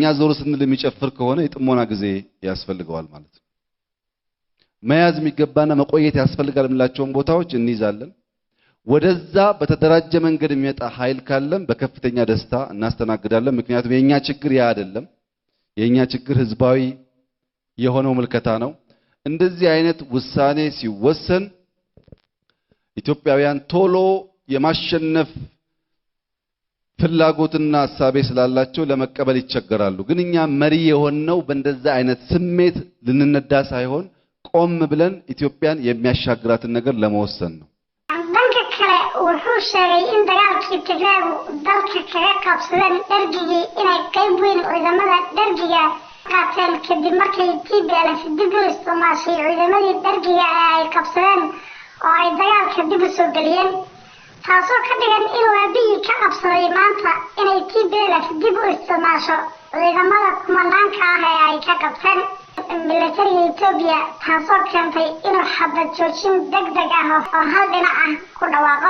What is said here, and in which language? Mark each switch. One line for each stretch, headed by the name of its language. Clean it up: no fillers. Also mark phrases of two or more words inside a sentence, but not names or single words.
Amharic: ዞር ስንል የሚጨፍር ከሆነ የጥሞና ጊዜ ያስፈልገዋል ማለት ነው። መያዝ የሚገባና መቆየት ያስፈልጋል የምላቸውን ቦታዎች እንይዛለን። ወደዛ በተደራጀ መንገድ የሚመጣ ኃይል ካለም በከፍተኛ ደስታ እናስተናግዳለን። ምክንያቱም የኛ ችግር ያ አይደለም። የኛ ችግር ህዝባዊ የሆነው ምልከታ ነው። እንደዚህ አይነት ውሳኔ ሲወሰን ኢትዮጵያውያን ቶሎ የማሸነፍ ፍላጎትና ሐሳቤ ስላላቸው ለመቀበል ይቸገራሉ። ግን እኛ መሪ የሆነው በእንደዛ አይነት ስሜት ልንነዳ ሳይሆን ቆም ብለን ኢትዮጵያን የሚያሻግራትን ነገር ለመወሰን ነው።
Somali: wuxuu sheegay in dagaalkii Tigreegu dalka kaga qabsadeen dhargigii inay qayb weyn ciidamada dhargiga qaateen kadib markay TPLF dib u isticmaashay ciidamadii dhargiga ay qabsadeen oo ay dagaalka dib u soo galiyeen taasoo ka dhigan in Abiy ka qabsaday maanta inay TPLF dib u isticmaasho ciidamada kumanaanka ah ee ay ka qabteen militariga Ethiopia taasoo keentay inuu xabad joojin degdeg ah oo hal dhinac ah ku dhawaaqo.